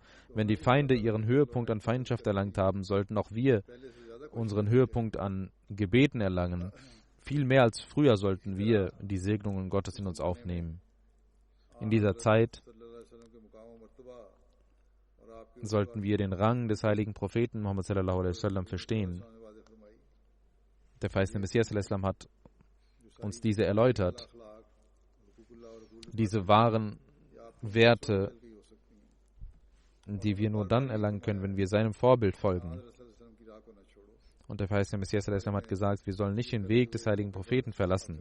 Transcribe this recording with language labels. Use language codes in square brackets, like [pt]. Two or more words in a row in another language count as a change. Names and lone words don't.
[de] Wenn die Feinde ihren Höhepunkt an Feindschaft erlangt haben, sollten auch wir unseren Höhepunkt an Gebeten erlangen. Viel mehr als früher sollten wir die Segnungen Gottes in uns aufnehmen. In dieser Zeit sollten wir den Rang des heiligen Propheten Muhammad [ar] صلى الله عليه وسلم [de] verstehen. Der verheißene Messias hat uns diese erläutert. Diese wahren Werte, die wir nur dann erlangen können, wenn wir seinem Vorbild folgen. Und der verheißene Messias hat gesagt, wir sollen nicht den Weg des heiligen Propheten verlassen.